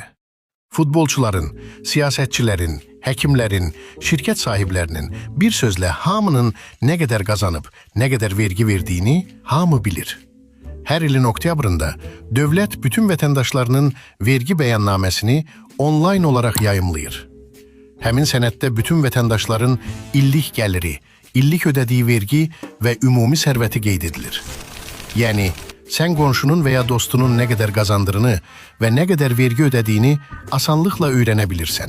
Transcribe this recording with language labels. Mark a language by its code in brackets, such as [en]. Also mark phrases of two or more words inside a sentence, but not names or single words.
[tr] Futbolçuların, siyasetçilerin, hekimlerin, şirket sahiplerinin, bir sözle hamının ne kadar kazanıp ne kadar vergi verdiğini hamı bilir. Her ilin oktyabrında devlet bütün vatandaşlarının vergi beyannamesini online olarak yayımlayır. [az] Həmin sənəddə bütün vətəndaşların illik gəliri, illik ödədiyi vergi və ümumi sərvəti qeyd edilir. Yəni, sən qonşunun və ya dostunun nə qədər qazandığını və nə qədər vergi ödədiyini asanlıqla öyrənə bilirsən.